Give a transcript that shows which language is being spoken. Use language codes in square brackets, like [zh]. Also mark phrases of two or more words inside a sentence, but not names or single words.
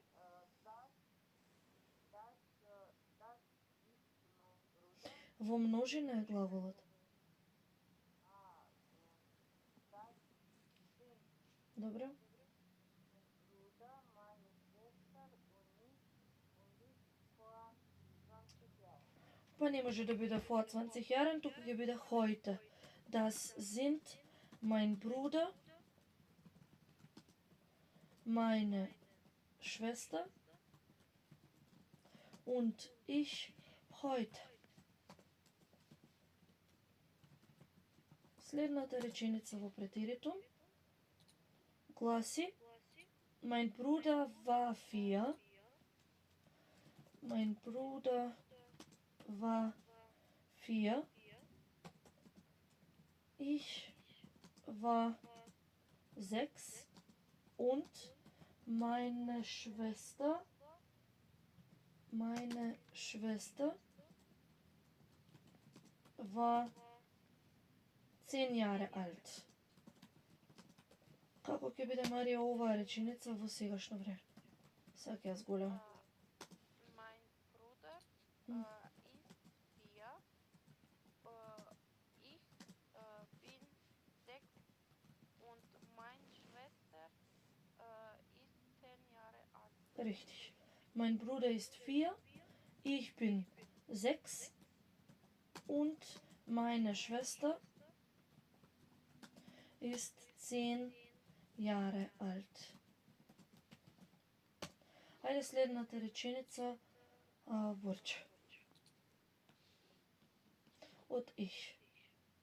[mk] Во множина е главолот. Добро. Па не може да биде [de] vor 20 Jahren, [mk] туку ќе биде heute. [de] Das sind mein Bruder, meine Schwester und ich heute. [mk] Следната реченица во претерито гласи [de] Mein Bruder war 4. Mein Bruder war 4. Ich war 6 und meine Schwester war 10 Jahre alt. [mk] Како ќе биде, Марија, оваа реченица во сегашно време? Сега ќе ја зголемам. [de] Mein Bruder ist 4. Ich bin 6 und meine Schwester ist 10 Jahre alt. Richtig. Mein Bruder ist 4, ich bin 6 und meine Schwester ist 10 Jahre alt. [mk] Ајде следната реченица, Борче. Од ich.